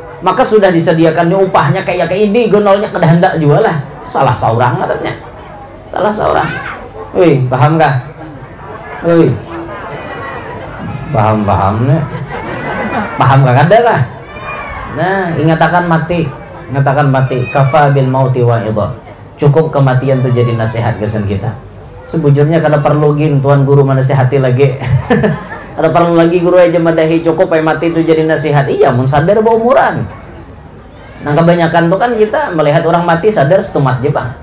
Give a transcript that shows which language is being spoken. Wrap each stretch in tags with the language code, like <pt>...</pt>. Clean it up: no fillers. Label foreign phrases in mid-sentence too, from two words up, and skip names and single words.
<bjn>Maka sudah disediakannya upahnya kayak ini gonolnya kada hendak juga lah. Salah seorang katanya. Salah seorang. Wih, paham kah? Wih. Paham nih. Paham kah kada lah? Nah, ingatakan mati. Ingatakan mati.</bjn> <ar>كفى بالموت واعظا.</ar> <bjn>Cukup kematian itu jadi nasihat kesan kita. Sebujurnya kada perlu gin tuan guru menasihati lagi. Ada perlu lagi guru aja madahi cukup ay mati itu jadi nasihat. Iya mun sadar bawa umuran. Nah kebanyakan tuh kan kita melihat orang mati sadar setumat aja bang.</bjn>